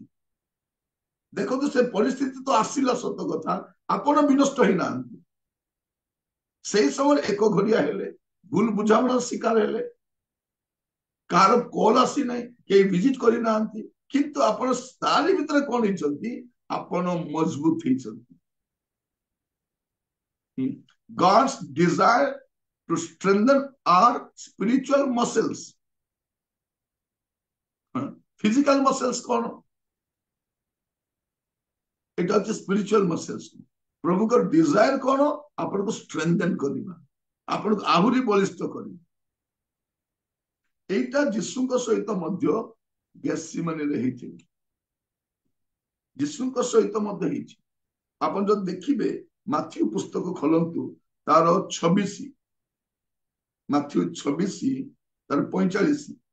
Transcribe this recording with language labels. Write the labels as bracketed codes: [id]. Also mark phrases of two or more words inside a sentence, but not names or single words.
[or] ଦେଖନ୍ତୁ, ସେ ପରିସ୍ଥିତି ତ ଆସିଲା ସତ କଥା, ଆପଣ ବିନଷ୍ଟ ହେଇନାହାନ୍ତି। ସେଇ ସମୟରେ ଏକ ଘରିଆ ହେଲେ, ଭୁଲ ବୁଝାମଣା ଶିକାର ହେଲେ, କାହାର କଲ ଆସିନାହିଁ, କେହି ଭିଜିଟ କରିନାହାନ୍ତି, କିନ୍ତୁ ଆପଣ ତାରି ଭିତରେ କଣ ହେଇଛନ୍ତି, ଆପଣ ମଜବୁତ ହେଇଛନ୍ତି। [en] God's desire to strengthen our spiritual muscles. Physical muscles କଣ? [bn] এটা হচ্ছে [en] spiritual muscles. [or] প্রভুଙ୍କର ଡିଜାୟାର କଣ? ଆପଣଙ୍କୁ ଷ୍ଟ୍ରେନ୍ଥେନ୍ କରିବା, ଆପଣଙ୍କୁ ଆହୁରି ବଳିଷ୍ଠ କରିବା। এইটা ଯୀଶୁଙ୍କ ସହିତ ମଧ୍ୟ ଗେଥସିମାନିରେ ହେଇଛି। ଯୀଶୁଙ୍କ ସହିତ ମଧ୍ୟ ହେଇଛି। ଆପଣ ଯଦି ଦେଖିବେ ମାଥ୍ୟୁ ପୁସ୍ତକ ଖୋଲନ୍ତୁ, ତାର 26, ମାଥ୍ୟୁ 26 ତାର 45।